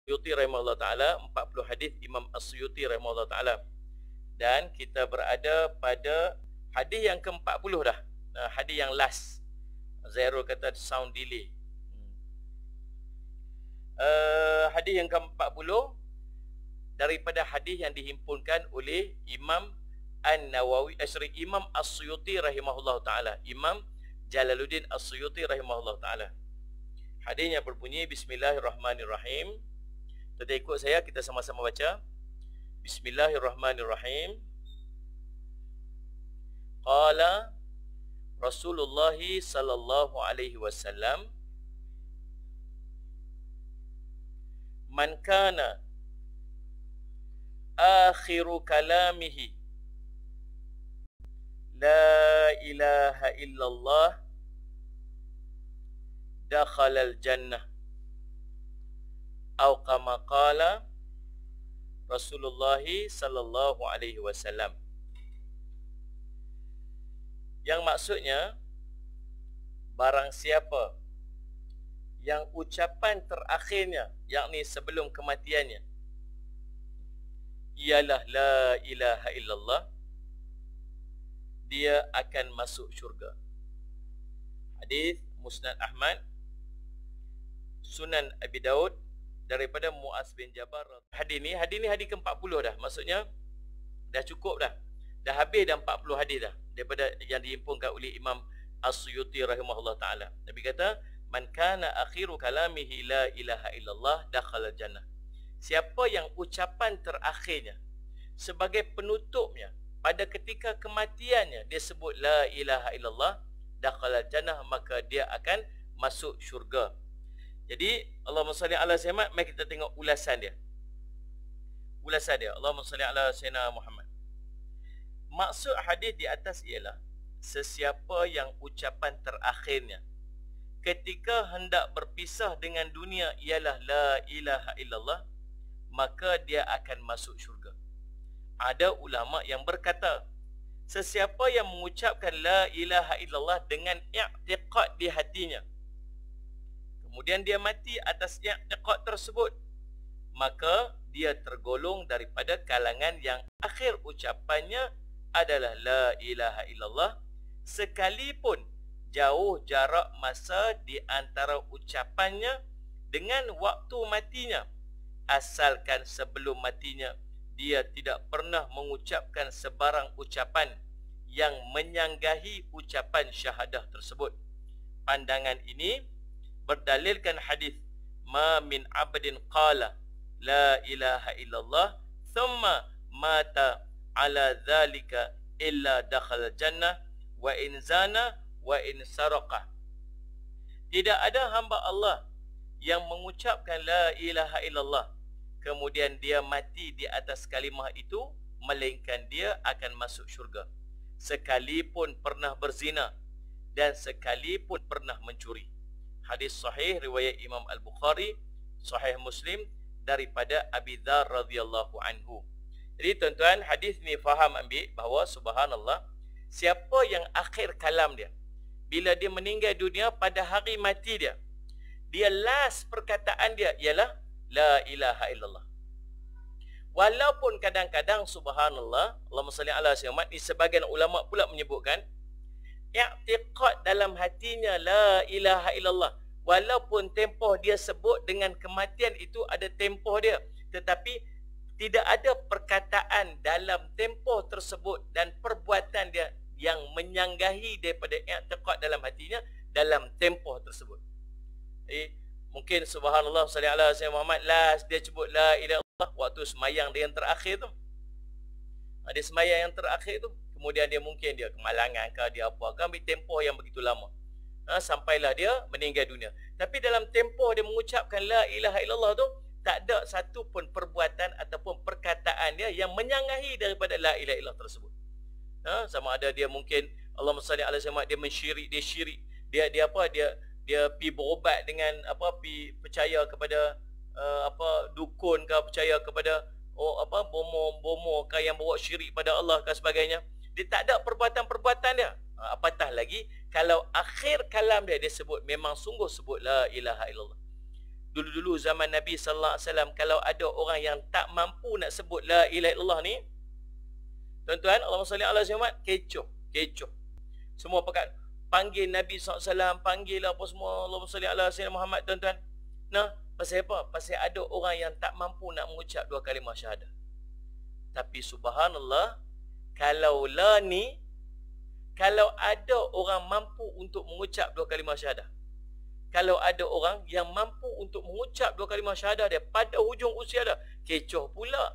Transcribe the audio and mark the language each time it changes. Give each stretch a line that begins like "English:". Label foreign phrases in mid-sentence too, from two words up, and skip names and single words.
Malay: Suyuti
Arabic: رحمه الله تعالى,
Malay: 40 hadis Imam As-Suyuti
Arabic: رحمه الله تعالى.
Malay: Dan kita berada pada hadis yang ke-40 dah. Hadis yang last. Zero kata
English: sound delay.
Malay: Hadis yang ke-40 daripada hadis yang dihimpunkan oleh Imam An-Nawawi, Imam As-Suyuti
Arabic: رحمه الله تعالى.
Malay: Imam Jalaluddin As-Suyuti
Arabic: رحمه الله تعالى.
Malay: Hadisnya berbunyi, Bismillahirrahmanirrahim. Kita ikut saya, kita sama-sama baca. Bismillahirrahmanirrahim.
Arabic: قال رسول الله صلى الله عليه وسلم, من كان آخر كلامه لا إله إلا الله دخل الجنة, atau كما قال رسول الله صلى الله عليه وسلم.
Malay: Yang maksudnya, barang siapa yang ucapan terakhirnya, yakni sebelum kematiannya, ialah
Arabic: لا إله إلا الله,
Malay: dia akan masuk syurga. Hadis Musnad Ahmad, Sunan Abi Daud, daripada Muaz bin Jabal. Hadis ni hadis ke-40 dah. Maksudnya dah cukup dah. Dah habis dah 40 hadis dah daripada yang dihimpunkan oleh Imam As-Suyuti
Arabic: رحمه الله تعالى.
Malay: Nabi kata,
Arabic: من كان آخر كلامه لا إله إلا الله دخل الجنة.
Malay: Siapa yang ucapan terakhirnya sebagai penutupnya pada ketika kematiannya dia sebut
Arabic: لا إله إلا الله دخل الجنة,
Malay: maka dia akan masuk syurga.
Arabic: Jadi اللهم صل على سيدنا,
Malay: mari kita tengok ulasan dia. Ulasan dia,
Arabic: اللهم صل على سيدنا محمد.
Malay: Maksud hadis di atas ialah sesiapa yang ucapan terakhirnya ketika hendak berpisah dengan dunia ialah
Arabic: لا إله إلا الله,
Malay: maka dia akan masuk syurga. Ada ulama yang berkata, sesiapa yang mengucapkan
Arabic: لا إله إلا الله
Malay: dengan i'tiqad di hatinya, kemudian dia mati atas i'tiqad tersebut, maka dia tergolong daripada kalangan yang akhir ucapannya adalah
Arabic: لا إله إلا الله,
Malay: sekalipun jauh jarak masa di antara ucapannya dengan waktu matinya, asalkan sebelum matinya dia tidak pernah mengucapkan sebarang ucapan yang menyanggahi ucapan syahadah tersebut. Pandangan ini berdalilkan hadis
Arabic: ما من عبد قال لا إله إلا الله ثم مات على ذلك إلا دخل الجنة وإن زنى وإن سرق.
Malay: Tidak ada hamba Allah yang mengucapkan
Arabic: لا إله إلا الله
Malay: kemudian dia mati di atas kalimah itu, melainkan dia akan masuk syurga, sekalipun pernah berzina dan sekalipun pernah mencuri. Hadis sahih riwayat Imam Al-Bukhari, Sahih Muslim, daripada Abi Dzar
Arabic: رضي الله عنه.
Malay: Jadi tuan-tuan, hadis ni faham ambil bahawa subhanallah, siapa yang akhir kalam dia bila dia meninggal dunia pada hari mati dia, dia last perkataan dia ialah
Arabic: لا إله إلا الله.
Malay: Walaupun kadang-kadang
Arabic: سبحان الله، اللهم صل على سيدنا محمد,
Malay: ni sebagian ulama pula menyebutkan i'tiqad dalam hatinya
Arabic: لا إله إلا الله,
Malay: walaupun tempoh dia sebut dengan kematian itu ada tempoh dia, tetapi tidak ada perkataan dalam tempoh tersebut dan perbuatan dia yang menyanggahi daripada i'tiqad dalam hatinya dalam tempoh tersebut.
Arabic: Mungkin سبحان الله صل على سيدنا محمد,
Malay: last dia sebut
Arabic: لا إله إلا الله
Malay: waktu semayang dia yang terakhir tu. Dia semayang yang terakhir tu, kemudian dia mungkin dia kemalangan ke, dia apa ke, ambil tempoh yang begitu lama, sampailah dia meninggal dunia. Tapi dalam tempoh dia mengucapkan
Arabic: لا إله إلا الله
Malay: tu, tak ada satu pun perbuatan ataupun perkataan dia yang menyanggahi daripada
Arabic: لا إله إلا الله
Malay: tersebut. Sama ada dia mungkin
Arabic: اللهم صل على سيدنا,
Malay: dia mensyirik, dia syirik, dia apa, dia pi berobat dengan apa, pi percaya kepada dukun ke, percaya kepada bomo ke yang bawa syirik pada Allah ke sebagainya. Dia tak ada perbuatan-perbuatan dia. Apatah lagi kalau akhir kalam dia sebut memang sungguh sebut
Arabic: لا إله إلا الله.
Malay: Dulu-dulu zaman Nabi
Arabic: صلى الله عليه وسلم,
Malay: kalau ada orang yang tak mampu nak sebut
Arabic: لا إله إلا الله
Malay: ni, tuan-tuan,
Arabic: اللهم صل على محمد,
Malay: kecoh. Semua pakat panggil Nabi SAW, panggil apa semua,
Arabic: اللهم صل على سيدنا محمد,
Malay: tuan-tuan. Nah, pasal apa? Pasal ada orang yang tak mampu nak mengucap dua kalimah syahadah. Tapi subhanallah, kalau la ni, kalau ada orang mampu untuk mengucap dua kalimah syahadah, kalau ada orang yang mampu untuk mengucap dua kalimah syahadah dia pada hujung usia dah, kecoh pula.